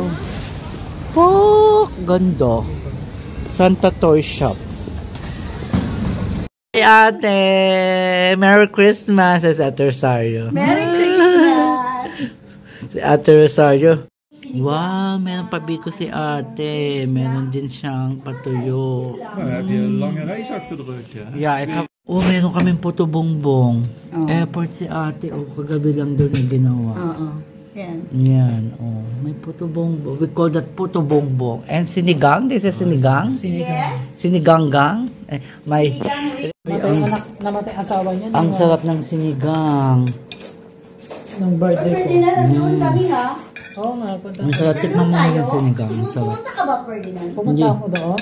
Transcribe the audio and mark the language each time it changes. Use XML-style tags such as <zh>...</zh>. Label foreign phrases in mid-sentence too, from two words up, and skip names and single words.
<tl>Pak! Ganda. Santa Toy Shop.</tl> <en>Hey ate! Merry Christmas</en> <tl>sa Ate Rosario.</tl> <en>Merry Christmas!</en> <tl>Si Ate Rosario. Wow, meron pa biko si ate. Meron din siyang patuyo.</tl> <nl>Heb je een lange reis achter de rug, ja?</nl> <en>Yeah,</en> <tl>meron kaming puto bongbong. Airport si ate. Kagabi lang doon yung ginawa. Yan, may puto bongbong.</tl> <en>We call that puto bongbong. And sinigang, this is sinigang?</en> <tl>Siniganggang. Namatay asawa niya. Ang sarap ng sinigang. Nung birthday ko. Noon kami ha. Oo nga, punta. Ang sarap, tikman mo yung sinigang. Pumunta ka ba, Ferdinand? Pumunta ako doon?</tl>